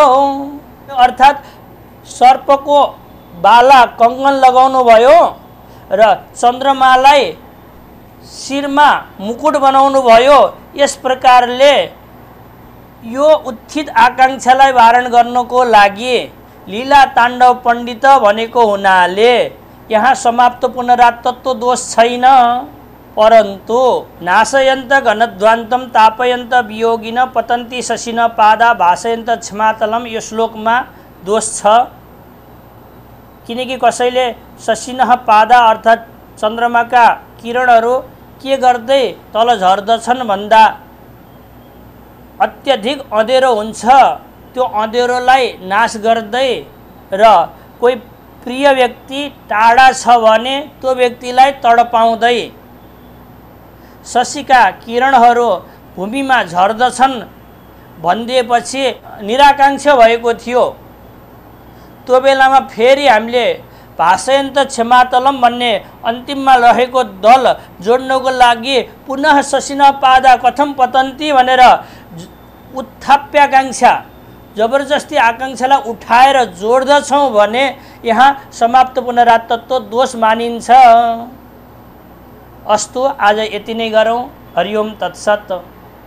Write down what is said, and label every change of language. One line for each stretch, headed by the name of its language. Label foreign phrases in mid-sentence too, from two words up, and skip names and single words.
Nepali: अर्थात् सर्पको बाला कङ्गन लगाउनु भयो र चन्द्रमालाई शिरमा मुकुट बनाउनु भयो। यस प्रकारले यो उत्थित आकांक्षालाई वारण गर्नको लागि लीला ताण्डव पण्डित भनेको हुनाले यहाँ समाप्त पुनरात्तत्व दोष छैन।
Sanskrit: परन्तु नाशयन्त घनध्वान्तम तापयन्त वियोगिन पतन्ती शशिन पादा भाषयन्त क्षमातलम,
Nepali: यो श्लोकमा दोष छ। किनकि कसैले
Sanskrit: शशिनः पादा
Nepali: अर्थात् चन्द्रमाका किरणहरू के गर्दै तल झर्दछन् भन्दा अत्यधिक अँधेरो हुन्छ, त्यो अँधेरोलाई नाश गर्दै र कोही प्रिय व्यक्ति टाढा छ भने त्यो व्यक्तिलाई तडपाउँदै शशिका किरणहरू भूमिमा झर्दछन् भनिदिएपछि निराकाङ्क्षा भएको थियो। त्यो बेलामा फेरि हामीले
Sanskrit: भाषयन्त क्षमातलम
Nepali: भन्ने अन्तिममा रहेको दल जोड्नको लागि पुनः
Sanskrit: शशिन पादा कथम पतन्ती
Nepali: भनेर उत्थाप्याकाङ्क्षा, जबरजस्ती आकाङ्क्षालाई उठाएर जोड्दछौँ भने यहाँ समाप्त पुनरात्तत्व दोष मानिन्छ। अस्तु, आज यति नै गरौँ।
Sanskrit: हरि ओम तत्सत्।